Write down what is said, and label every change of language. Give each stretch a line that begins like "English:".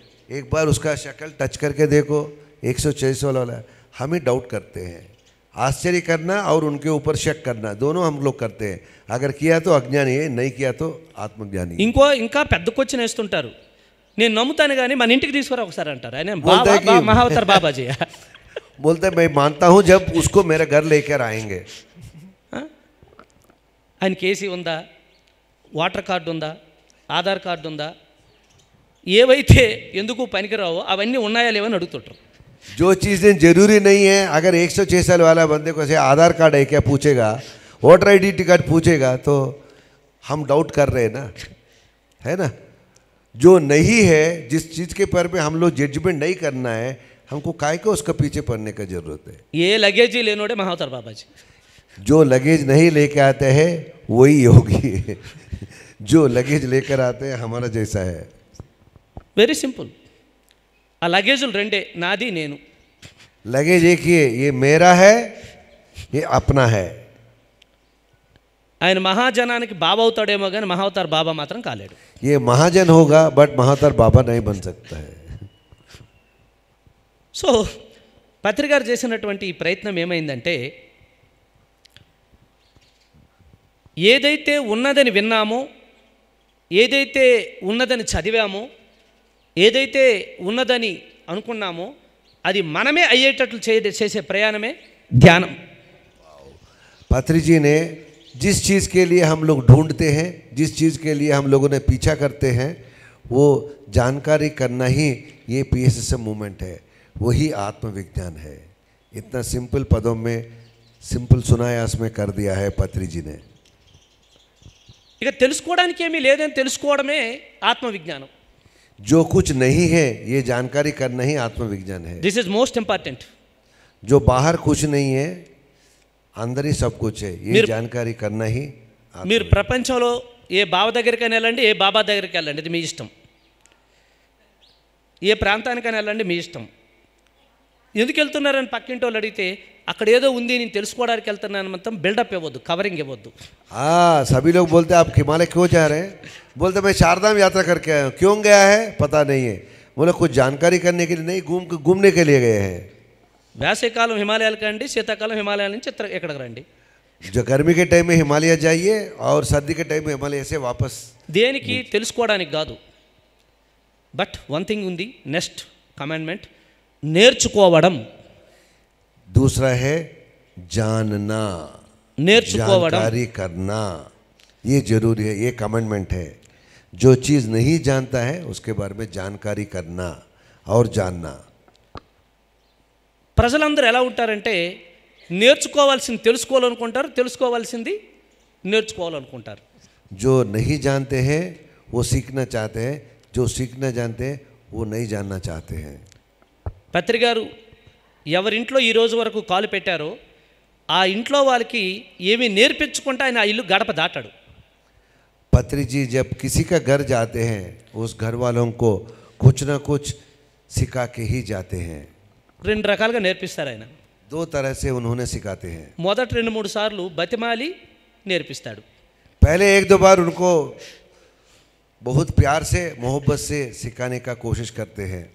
Hindi: एक बार उसका शक्ल टच करके देखो, 100-600 वाला। हम ही डाउट करते हैं। आश्चर्य करना और उनके ऊपर शक करना दोनों हम लोग करते हैं। अगर किया तो अज्ञानी है, नहीं किया तो आत्मज्ञानी है।
Telugu: ఇంకా పెద్ద క్వశ్చన్ వేస్తుంటారు, నేను నమ్ముతాను కానీ మన ఇంటికి తీసుకురా ఒకసారి అంటారు. ఆయన
Hindi: बोलता है कि
Telugu: మహావతార్ బాబాజీ.
Hindi: बोलते हैं मैं मानता हूँ जब उसको मेरे घर लेकर आएंगे।
Telugu: ఆయనకి ఏసీ ఉందా, వాటర్ కార్డు ఉందా, ఆధార్ కార్డు ఉందా, ఏవైతే ఎందుకు పనికిరావో అవన్నీ ఉన్నాయా లేవని అడుగుతుంటారు.
Hindi: जो चीज़ें जरूरी नहीं है, अगर 106 साल वाला बंदे को से आधार कार्ड है क्या पूछेगा, वोटर आईडेंटिटी कार्ड पूछेगा, तो हम डाउट कर रहे हैं ना, है ना। जो नहीं है, जिस चीज़ के पर में हम लोग जजमेंट नहीं करना है, हमको काय को उसका पीछे पड़ने का जरूरत है।
Telugu: ఏ లగేజీ లేనోడే మహావతార్ బాబాజీ.
Hindi: जो लगेज नहीं लेके आते हैं वही योगी है। जो लगेज लेकर आते हैं हमारा जैसा है।
English: Very simple.
Telugu: ఆ లగేజులు రెండే, నాది నేను.
Hindi: लगेज एक ही है, ये मेरा है, ये अपना है।
Telugu: ఆయన మహాజనానికి బాబా అవుతాడేమో కానీ మహావతార్ బాబా మాత్రం కాలేడు.
Hindi: ये महाजन होगा बट महावतार बाबा नहीं बन सकता है।
Telugu: సో పత్రి గారు చేసినటువంటి ఈ ప్రయత్నం ఏమైందంటే, ఏదైతే ఉన్నదని విన్నామో, ఏదైతే ఉన్నదని చదివామో, ఏదైతే ఉన్నదని అనుకున్నామో అది మనమే అయ్యేటట్లు చేసే ప్రయాణమే ధ్యానం.
Hindi: पत्री जी ने जिस चीज़ के लिए हम लोग ढूंढते हैं, जिस चीज़ के लिए हम लोगों ने पीछा करते हैं, वो जानकारी करना ही ये PSSM मूवमेंट है, वही आत्मविज्ञान है। इतना सिंपल पदों में सिंपल सुनायास में कर दिया है पत्री जी ने।
Telugu: ఇక తెలుసుకోవడానికి ఏమీ లేదని తెలుసుకోవడమే ఆత్మవిజ్ఞానం.
Hindi: जो कुछ नहीं है ये जानकारी करना ही आत्मविज्ञान है।
English: This is most important.
Hindi: जो बाहर कुछ नहीं है, अंदर ही सब कुछ है, ये जानकारी करना ही
Telugu: మీరు ప్రపంచంలో ఏ బావ దగ్గరికైనా వెళ్ళండి, ఏ బాబా దగ్గరికి వెళ్ళండి, ఇది మీ ఇష్టం. ఏ ప్రాంతానికైనా వెళ్ళండి, మీ ఇష్టం. ఎందుకు వెళ్తున్నారని పక్కింటి వాళ్ళు అడిగితే అక్కడ ఏదో ఉంది నేను తెలుసుకోవడానికి వెళ్తున్నాను మొత్తం బిల్డప్ ఇవ్వద్దు, కవరింగ్ ఇవ్వద్దు.
Hindi: हाँ सभी लोग बोलते हैं आप हिमालय क्यों जा रहे हैं, बोलते मैं चारधाम यात्रा करके आया हूँ। क्यों गया है पता नहीं है, बोले कुछ जानकारी करने के लिए नहीं, घूमने के लिए गए हैं।
Telugu: వేసవికాలం హిమాలయాలకు రండి, శీతాకాలం హిమాలయాల నుంచి ఎక్కడికి రండి.
Hindi: जो गर्मी के टाइम में हिमालय जाइए और सर्दी के टाइम में हिमालय से वापस।
Telugu: దేనికి తెలుసుకోవడానికి కాదు.
English: But one thing ఉంది, next commandment నేర్చుకోవడం.
Hindi: दूसरा है जानना,
Telugu: నేర్చుకోవడం,
Hindi: जानकारी करना, ये जरूरी है, ये कमांडमेंट है। जो चीज़ नहीं जानता है उसके बारे में जानकारी करना और जानना।
Telugu: ప్రజలందరూ ఎలా ఉంటారంటే నేర్చుకోవాల్సింది తెలుసుకోవాలనుకుంటారు, తెలుసుకోవాల్సింది నేర్చుకోవాలనుకుంటారు.
Hindi: जो नहीं जानते हैं वो सीखना चाहते हैं, जो सीखना जानते हैं वो नहीं जानना चाहते हैं।
Telugu: పత్రి గారు ఎవరింట్లో ఈ రోజు వరకు కాలు పెట్టారో ఆ ఇంట్లో వాళ్ళకి ఏమీ నేర్పించుకుంటే ఆయన ఆ ఇల్లు గడప దాటాడు.
Hindi: पत्री जी जब किसी का घर जाते हैं उस घर वालों को कुछ ना कुछ सिखा के ही जाते हैं।
Telugu: రెండు రకాలుగా నేర్పిస్తారు ఆయన.
Hindi: दो तरह से उन्होंने सिखाते हैं।
Telugu: మొదటి 2-3 సార్లు బతిమాలి నేర్పిస్తాడు.
Hindi: पहले 1-2 बार उनको बहुत प्यार से मोहब्बत से सिखाने का कोशिश करते हैं।